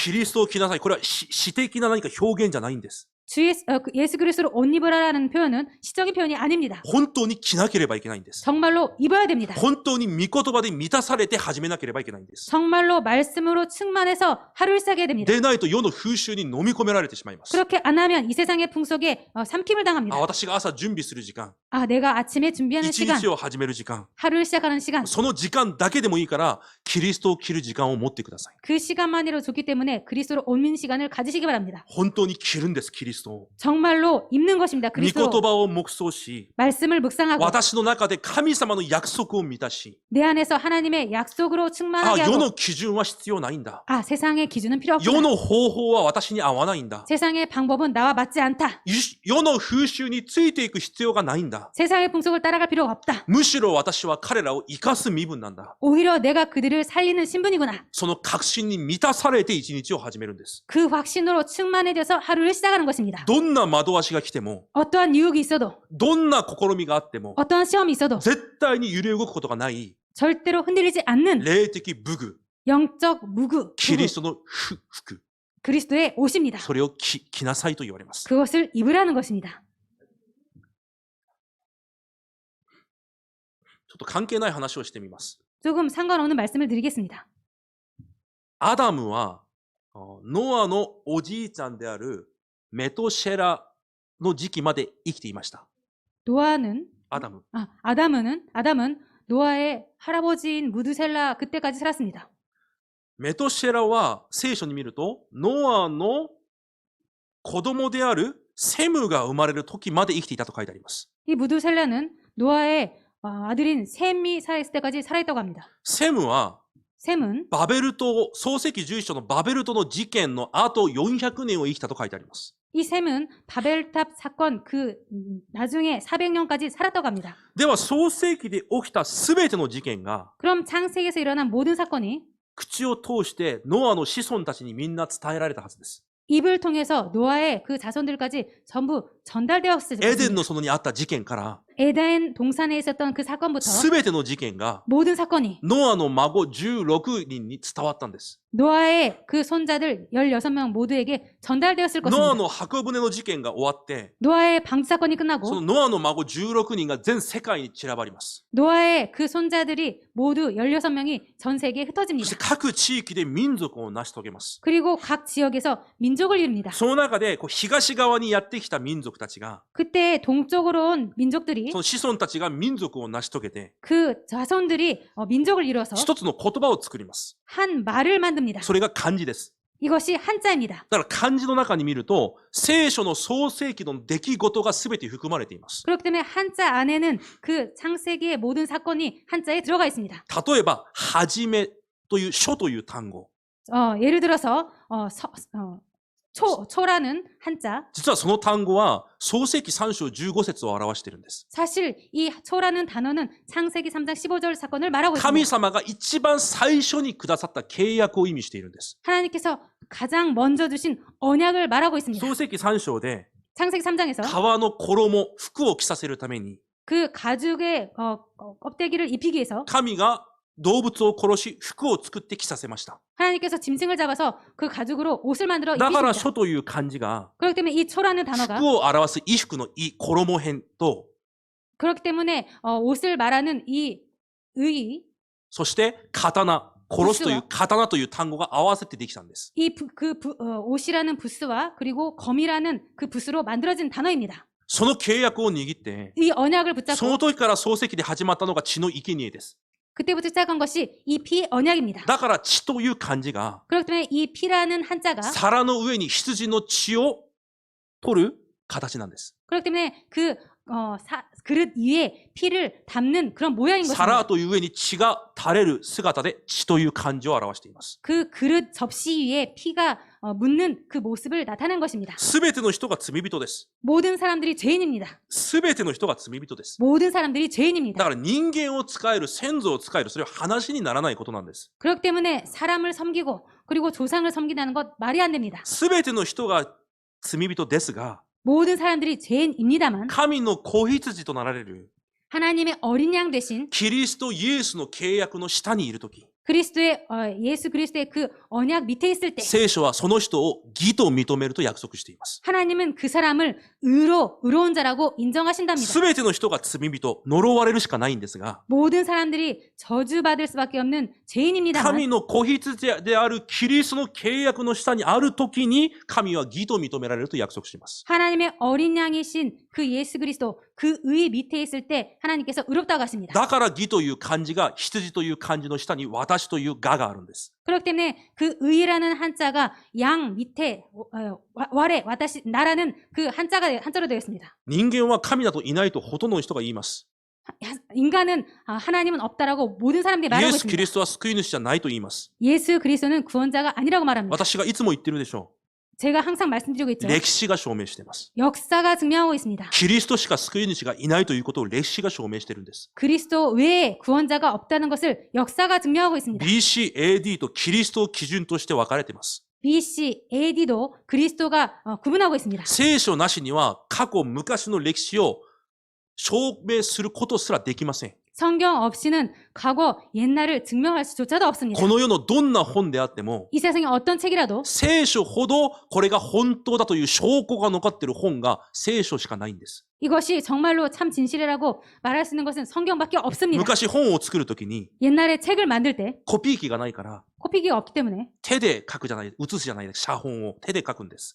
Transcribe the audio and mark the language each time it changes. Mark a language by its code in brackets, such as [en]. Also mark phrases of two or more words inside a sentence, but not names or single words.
[ja] キリストを着なさい。これは詩的な何か表現じゃないんです。 [ko] 예수 그리스도로 옷 입으라라는 표현은 시적인 표현이 아닙니다. [ja] 本当に着なければいけないんです。 [ko] 정말로 입어야 됩니다. [ja] 本当に御言葉で満たされて始めなければいけないんです。 [ko] 정말로 말씀으로 충만해서 하루를 시작해야 됩니다. [ja] でないと世の風習に飲み込められてしまいます。 [ko] 그렇게 안 하면 이 세상의 풍속에 삼킴을 당합니다. [ja] 私が朝準備する時間、 [ko] 아, 내가 아침에 준비하는 [ja] 一 [ko] 시간, [ja] 日を始める時間、 [ko] 하루를 시작하는 시간, [ja] その時間だけでもいいから、キリストを着る時間を持ってください。 [ko] 그 시간만으로 좋기 때문에 그리스도로 옷 입는 시간을 가지시기 바랍니다. [ja] 本当に着るんです、キリストを。 [ko] 정말로 입는 것입니다. [ja] 御言 [ko] 그리스도 [ja] 葉を黙想し、 [ko] 말씀을 묵상하고 [ja] 私の中で神様の約束を満たし、 [ko] 내 안에서 하나님의 약속으로 [ja] あ、 [ko] 충만하게 [ja] 世 [ko] 하고 [ja] の基準は必要ないんだ。 [ko] 아, 세상의 기준은 필요 [ja] 世 [ko] 없구나. [ja] の方法は私に合わないんだ。 [ko] 세상의 방법은 나와 맞지 않다. [ja] 世の風習についていく必要がないんだ。 [ko] 세상의 풍속을 따라갈 필요가 없다. [ja] むしろ私は彼らを生かす身分なんだ。 [ko] 오히려 내가 그들을 살리는 신분이구나. [ja] その確信に満たされて一日を始めるんです。 [ko] 그 확신으로 충만해져서 하루를 시작하는 것입니다. [ja] どんな惑わしが来ても、 [ko] 어떠한 유혹이 있어도 [ja] どんな試みがあっても、 [ko] 어떠한 시험이 있어도 [ja] 絶対に揺れ動くことがない [ko] 절대로 흔들리지 않는 [ja] 霊的武具、 [ko] 영적 무구, [ja] キリストの服、 [ko] 그리스도의 옷입니다. [ja] それを着なさいと言われます。 [ko] 그것을 입으라는 것입니다. [ja] ちょっと関係ない話をしてみます。 [ko] 조금 상관없는 말씀을 드리겠습니다. [ja] アダムはノアのおじいちゃんであるメトシェラの時期まで生きていました。 [ko] 노아는 [ja] アダム。 [ko] 아담은 노아의 할아버지인 무드셀라 그때까지 살았습니다. [ja] メトシェラは聖書に見るとノアの子供であるセムが生まれる時まで生きていたと書いてあります。 [ko] 이 무드셀라는 노아의 아들인 셈이 살아있을 때까지 살아있다고 합니다. [ja] セムは [ko] 셈은 [ja] バベル島、創世記11章のバベル島の事件の後400年を生きたと書いてあります。 [ko] 이 셈은 바벨탑 사건 나중에 400년까지 살았다고 합니다. [ja] では創世記で起きた全ての事件が [ko] 그럼 창세기에서 일어난 모든 사건이 [ja] 口を通してノアの子孫たちにみんな伝えられたはずです。 [ko] 입을 통해서 노아의 그 자손들까지 전부 전달되었을 [ja] エデン [ko] 것입니다. [ja] の園にあった事件から [ko] 에덴 동산에 있었던 그 사건부터 [ja] 全ての事件が [ko] 모든 사건이 [ja] ノアの孫16人に伝わったんです。 [ko] 노아의 그 손자들 16명 모두에게 전달되었을 [ja] ノア [ko] 것입니다. [ja] の箱舟の事件が終わって [ko] 노아의 방주 사건이 [ja] そ [ko] 끝나고 [ja] のノアの孫16人が全世界に散らばります。 [ko] 노아의 그 손자들이 모두 16명이 전 세계에 [ja] そ [ko] 흩어집니다. [ja] して各地域で民族を成し遂げます。 [ko] 그리고 각 지역에서 민족을 이룹니다. [ja] その中で東側にやってきた民族たちが [ko] 그때 동쪽으로 온 민족들이 [ja] その子孫たちが民族を成し遂げて [ko] 그 자손들이 민족을 이뤄서 [ja] 一つの言葉を作ります。 [ko] 한 말을 만듭니다. [ja] それが漢字です。 [ko] 이것이 한자입니다. [ja] だから漢字の中に見ると聖書の創世記の出来事が全て含まれています。 [ko] 그렇기 때문에 한자 안에는 그 창세기의 모든 사건이 한자에 들어가 있습니다. [ja] 例えば、はじめという書という単語。 [ko] 예를 들어서 초라는 한자. [ja] 実はその単語は創世記3章15節を表しているんです。 [ko] 사실 이 초라는 단어는 창세기 3장 15절 사건을 말하고 [ja] 神 [ko] 있습니다. [ja] 様が一番最初にくださった契約を意味しているんです。 [ko] 하나님께서 가장 먼저 주신 언약을 말하고 있습니다. [ja] 創世記3章で [ko] 창세기 3장에서 [ja] 皮の衣、服を着させるために [ko] 그 가죽의 껍데기를 입히기 위해서 [ja] 神が動物を殺し服を作って着させました。 [ko] 하나님께서 짐승을 잡아서 그 가죽으로 옷을 만들어 [ja] だから [ko] 입히십니다. [ja] 書という漢字が [ko] 그렇기 때문에 이 초라는 단어가 [ja] 服を表す衣服の衣、衣編と [ko] 그렇기 때문에 옷을 말하는 이 의, [ja] そして刀、殺すという刀という単語が合わせてできたんです。 [ko] 옷이라는 부스와 그리고 검이라는 그 부스로 만들어진 단어입니다. [ja] その契約を握って、 [ko] 이 언약을 [ja] その [ko] 붙잡고 [ja] 時から創世記で始まったのが血の生贄です。 [ko] 그때부터 시작한 것이 이 피 언약입니다. [ja] だから血という漢字が、 [ko] 그렇기 때문에 이 피라는 한자가 [ja] 皿の上に羊の血を取る形なんです。 [ko] 그렇기 때문에 그릇 위에 피를 담는 그런 모양인 [ja] 皿 [ko] 것입니다. [ja] という上に血が垂れる姿で血という漢字を表しています。 [ko] 그 그릇 접시 위에 피가 묻는 그 모습을 나타낸 것입니다. [ja] すべての人が罪人です。 [ko] 모든 사람들이 죄인입니다. [ja] すべての人が罪人です。 [ko] 모든 사람들이 [ja] だ [ko] 죄인입니다. [ja] から人間を使える、先祖を使える、それは話にならないことなんです。 [ko] 그렇기 때문에 사람을 섬기고 그리고 조상을 섬긴다는 것 말이 안 됩니다. [ja] すべての人が罪人ですが、 [ko] 모든 사람들이 죄인입니다만 [ja] 神の子羊となられる [ko] 하나님의 어린 양 대신 [ja] キリストイエスの契約の下にいるとき、 [ko] 예수 그리스도의 그 언약 밑에 있을 때 [ja] 聖書はその人を義と認めると約束しています。 [ko] 하나님은 그 사람을 의로운 자라고 인정하신답니다. [ja] すべての人が罪人、呪われるしかないんですが、 [ko] 모든 사람들이 저주받을 수밖에 없는 죄인입니다만 [ja] 神の子羊であるキリストの契約の下にあるときに、神は義と認められると約束します。 [ko] 하나님의 어린 양이신 그 예수 그리스도 그 의 밑에 있을 때 하나님께서 의롭다고 하십니다. [ja] だから義という漢字が羊という漢字の下に私という我があるんです。 [ko] 그렇기 때문에 그 의라는 한자가 양 밑에 와래 나라는 그 한자로 되어 있습니다. [ja] 人間は神などいないとほとんどの人が言います。 [ko] 인간은 하나님은 없다라고 모든 사람들이 [ja] イエ [ko] 말하고 [ja] ス・キリ [ko] 있습니다. [ja] ストは救い主じゃないと言います。 [ko] 예수 그리스도는 구원자가 아니라고 말합니다. [ja] 私がいつも言ってるでしょ [ko] 제가 항상 말씀드리고 [ja] う。 [ko] 있죠. [ja] 歴史が証明しています。 [ko] 역사가 증명하고 있습니다. [ja] キリストしか救い主がいないということを歴史が証明しているんです。 [ko] 그리스도 외에 구원자가 없다는 것을 역사가 증명하고 있습니다. [ja] BC, AD とキリストを基準として分かれています。 [ko] BC, AD도 그리스도가 구분하고 있습니다. [ja] 聖書なしには過去昔の歴史を証明することすらできません。 [ko] 성경 없이는 과거 옛날을 증명할 수조차도 없습니다. [ja] この世のどんな本であっても、 [ko] 이 세상의 어떤 책이라도 [ja] 聖書ほどこれが本当だという証拠が残っている本が聖書しかないんです。 [ko] 이것이 정말로 참 진실이라고 말할 수 있는 것은 성경밖에 없습니다. [ja] 昔本を作るときに [ko] 옛날에 책을 만들 때 [ja] コピー機がないから [ko] 코피기가 없기 때문에 [ja] 手で書くじゃない、写すじゃない、写本を手で書くんです。